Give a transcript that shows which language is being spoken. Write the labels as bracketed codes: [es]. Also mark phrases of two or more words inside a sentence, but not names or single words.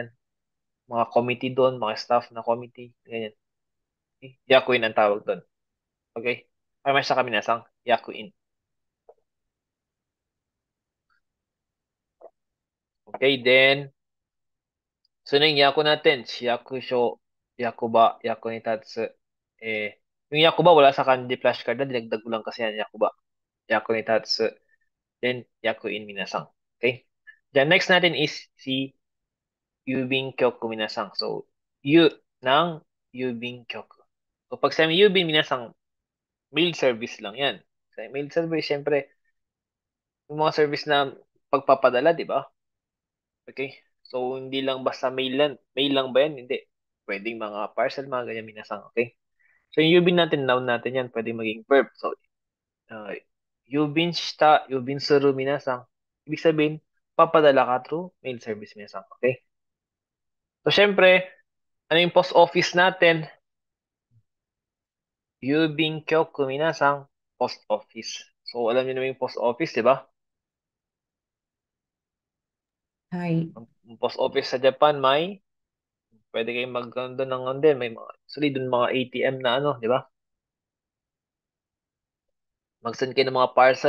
[tl] Mga committee doon, mga staff na committee, ganyan. Okay? [ja] 役員 [tl] ang tawag doon. Okay? Ay, may sa kami nasang [ja] 役員. [tl] Okay, then, so yung yaku natin, [ja] 役所、役場、役に立つ. [tl] Yung yakuba, wala sa kanji flashcard na, dinagdag ko lang kasi yan, yakuba. [ja] 役に立つ. [tl] Then, [ja] 役員皆さん. [tl] Okay? Then, next natin is si [ja] 郵便局皆さん. [tl] So, yu ng [ja] 郵便局. [tl] So, pag sa [ja] 郵便皆さん, [en] mail service [tl] lang yan. Sa [en] mail service, [tl] syempre, yung mga service na pagpapadala, di ba? Okay? So, hindi lang basta mail lang ba yan? Hindi. Pwedeng mga parcel, mga ganyan minasang. Okay? So, yung yubin natin, noun natin yan, pwede maging verb. So, [ja] uh, 郵便した、郵便する皆さん. [tl] Ibig sabihin, papadala ka [en] through mail service [tl] minasang. Okay? So, syempre, ano yung [en] post office [tl] natin? [ja] 郵便局皆さん, [en] post office. [tl] So, alam niyo naman yung [en] post office, [tl] di ba? Hi. Ang [en] post office [tl] sa Japan, pwede kayong magkano ng ano din, may mga, actually, dun mga ATM na ano, di ba? Mag-send kayo ng mga parcel.